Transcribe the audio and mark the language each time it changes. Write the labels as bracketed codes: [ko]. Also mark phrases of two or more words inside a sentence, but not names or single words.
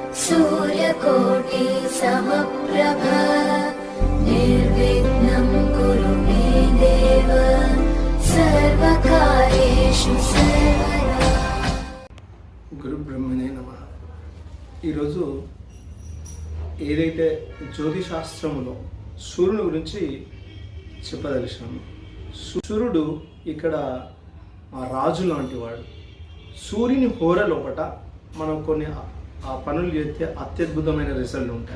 [sa] सूर्यकोटि समप्रभ निर्विघ्नं कुरु मे देव सर्वकार्येषु सर्वदा। గురు బ్రహ్మనే నమః. [te] ఈరోజు ఏదైతే జ్యోతిశాస్త్రములో సూర్యుని గురించి చెప్పదలిచాను. సూర్యుడు ఇక్కడ రాజు లాంటి వాడు. సూర్యుని హోర లోపట మనం కొన్ని పనులు చేస్తే అత్యద్భుతమైన రిజల్ట్ ఉంటాయి.